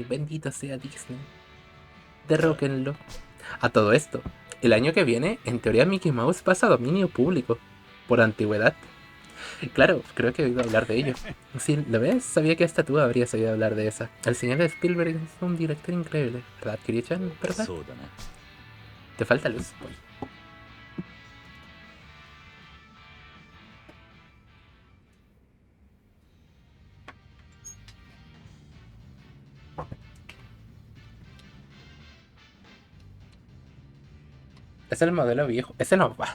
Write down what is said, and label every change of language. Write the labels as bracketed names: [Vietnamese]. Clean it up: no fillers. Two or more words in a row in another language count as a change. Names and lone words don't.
[Spanish] Bendito sea Disney. Derróquenlo. A todo esto, el año que viene, en teoría Mickey Mouse pasa a dominio público. Por antigüedad. Claro, creo que he oído hablar de ello. Si lo ves, sabía que hasta tú habrías oído hablar de esa. El señor Spielberg es un director increíble, ¿verdad, Kiryu-chan? ¿Verdad? [Japanese] そうだな。 [Spanish] Te falta luz. Es el modelo viejo. Ese no va.